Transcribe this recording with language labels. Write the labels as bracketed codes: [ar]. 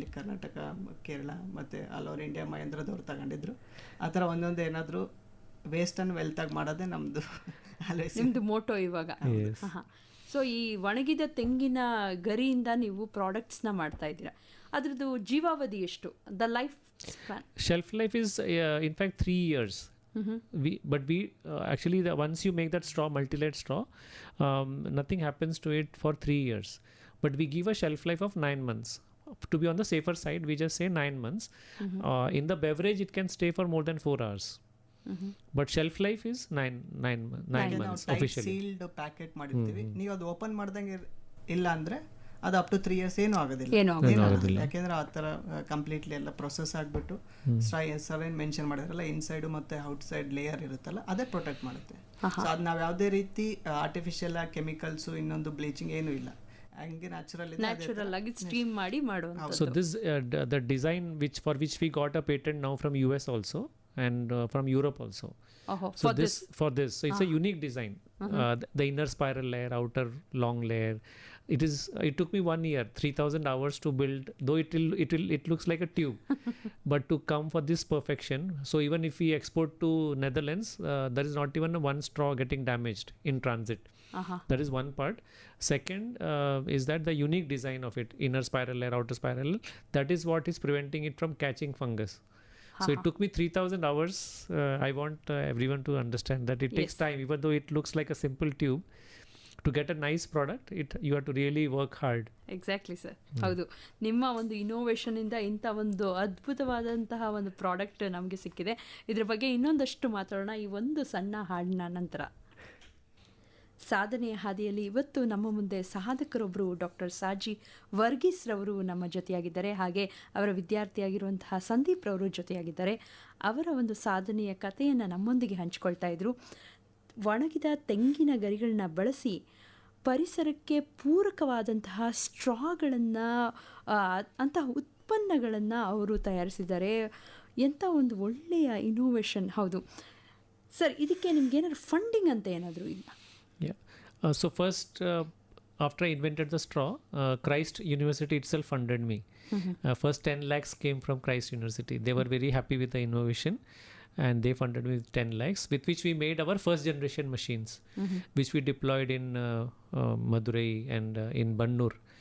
[kn] ಇಲ್ಲಿ ಕರ್ನಾಟಕ, ಕೇರಳ ಮತ್ತು [en] all over India [kn] ಮಹೇಂದ್ರದವ್ರು ತಗೊಂಡಿದ್ರು. ಆ ಥರ ಒಂದೊಂದು ಏನಾದರೂ ವೇಸ್ಟ್ ಅನ್ನು ವೆಲ್ತಾಗಿ ಮಾಡೋದೇ ನಮ್ಮದು ನಿಮ್ಮದು ಮೋಟೋ ಇವಾಗ. ಸೊ ಈ ಒಣಗಿದ ತೆಂಗಿನ ಗರಿಯಿಂದ ನೀವು ಪ್ರಾಡಕ್ಟ್ಸ್ನ ಮಾಡ್ತಾ ಇದ್ದೀರಾ, ಅದ್ರದ್ದು ಜೀವಾವಧಿ ಎಷ್ಟು? [en] The life span, shelf life is in fact 3 years. But we actually once you make that straw, multi-layered straw, nothing happens to it for 3 years. But we give a shelf life of 9 months. To be on the safer side, we just say 9 months. In the beverage, it can stay for more than 4 hours. But shelf life is 9 months officially. [kn] Sealed packet ಮಾಡಿರ್ತೀವಿ, ನೀವು ಅದು open ಮಾಡ್ದಂಗೆ ಇಲ್ಲ ಅಂದ್ರೆ ಅದು up to 3 years ಏನೂ ಆಗೋದಿಲ್ಲ. ಯಾಕೆಂದ್ರೆ ಆ ಥರ ಕಂಪ್ಲೀಟ್ಲಿ ಎಲ್ಲ ಪ್ರೊಸೆಸ್ ಆಗಿಬಿಟ್ಟು ಸರ್ ಮೆನ್ಷನ್ ಮಾಡಿದ್ರಲ್ಲ, ಇನ್ಸೈಡ್ ಮತ್ತು ಔಟ್ಸೈಡ್ ಲೇಯರ್ ಇರುತ್ತಲ್ಲ, ಅದೇ ಪ್ರೊಟೆಕ್ಟ್ ಮಾಡುತ್ತೆ. ಸೊ ಅದು ನಾವು ಯಾವುದೇ ರೀತಿ ಆರ್ಟಿಫಿಷಿಯಲ್ ಕೆಮಿಕಲ್ಸು, ಇನ್ನೊಂದು ಬ್ಲೀಚಿಂಗ್ ಏನೂ ಇಲ್ಲ, ಹಂಗೆ ನ್ಯಾಚುರಲ್ ಆಗಿ ಸ್ಟೀಮ್ ಮಾಡಿ ಮಾಡುವಂಥದ್ದು. [en] So this the design for which we got a patent now from US also and from Europe also. So for this so it's a unique design. The inner spiral layer, outer long layer, it took me 1 year, 3,000 hours to build, though it looks like a tube. But to come for this perfection, so even if we export to Netherlands, there is not even one straw getting damaged in transit. That is one part. Second is that the unique design of it, inner spiral layer, outer spiral, that is what is preventing it from catching fungus. So it took me 3,000 hours. I want everyone to understand that it takes time, even though it looks like a simple tube. To get a nice product, you have to really work hard. [kn] Exactly sir, ಹೌದು. ನಿಮ್ಮ ಒಂದು ಇನೋವೇಷನಿಂದ ಇಂಥ ಒಂದು ಅದ್ಭುತವಾದಂತಹ ಒಂದು product ನಮಗೆ ಸಿಕ್ಕಿದೆ. ಇದ್ರ ಬಗ್ಗೆ ಇನ್ನೊಂದಷ್ಟು ಮಾತಾಡೋಣ ಈ ಒಂದು ಸಣ್ಣ ಹಾಡಿನ ನಂತರ. ಸಾಧನೆಯ ಹಾದಿಯಲ್ಲಿ ಇವತ್ತು ನಮ್ಮ ಮುಂದೆ ಸಾಧಕರೊಬ್ಬರು ಡಾಕ್ಟರ್ ಸಾಜಿ ವರ್ಗೀಸ್ ರವರು ನಮ್ಮ ಜೊತೆಯಾಗಿದ್ದಾರೆ. ಹಾಗೆ ಅವರ ವಿದ್ಯಾರ್ಥಿಯಾಗಿರುವಂತಹ ಸಂದೀಪ್ ರವರು ಜೊತೆಯಾಗಿದ್ದಾರೆ. ಅವರ ಒಂದು ಸಾಧನೆಯ ಕಥೆಯನ್ನು ನಮ್ಮೊಂದಿಗೆ ಹಂಚಿಕೊಳ್ತಾ ಇದ್ರು. ಒಣಗಿದ ತೆಂಗಿನ ಗರಿಗಳನ್ನ ಬಳಸಿ ಪರಿಸರಕ್ಕೆ ಪೂರಕವಾದಂತಹ ಸ್ಟ್ರಾಗಳನ್ನು ಅಂತಹ ಉತ್ಪನ್ನಗಳನ್ನು ಅವರು ತಯಾರಿಸಿದ್ದಾರೆ. ಎಂಥ ಒಂದು ಒಳ್ಳೆಯ ಇನೋವೇಷನ್. ಹೌದು ಸರ್, ಇದಕ್ಕೆ ನಿಮ್ಗೆ ಏನಾದ್ರು ಫಂಡಿಂಗ್ ಅಂತ ಏನಾದರೂ ಇಲ್ಲ? [en] So first, after I invented the straw, Christ University itself funded me. First 10 lakhs came from Christ University. They were very happy with the innovation and they funded me with 10 lakhs, with which we made our first generation machines, which we deployed in Madurai and in Bengaluru.